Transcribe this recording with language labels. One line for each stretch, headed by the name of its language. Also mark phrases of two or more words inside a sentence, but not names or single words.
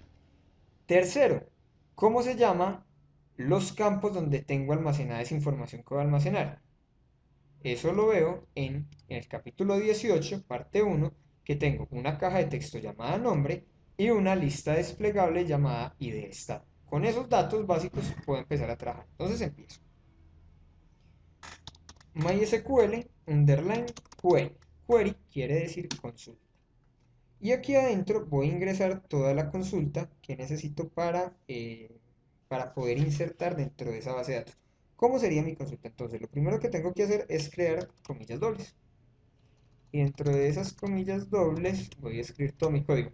Spanish: Tercero, ¿cómo se llaman los campos donde tengo almacenada esa información que voy a almacenar? Eso lo veo en el capítulo 18, parte 1, que tengo una caja de texto llamada nombre y una lista desplegable llamada ID estado. Con esos datos básicos puedo empezar a trabajar. Entonces empiezo.
English: MySQL, underline, query.
Spanish: Query quiere decir consulta. Y aquí adentro voy a ingresar toda la consulta que necesito para poder insertar dentro de esa base de datos. ¿Cómo sería mi consulta? Entonces, lo primero que tengo que hacer es crear comillas dobles. Y dentro de esas comillas dobles voy a escribir todo mi código.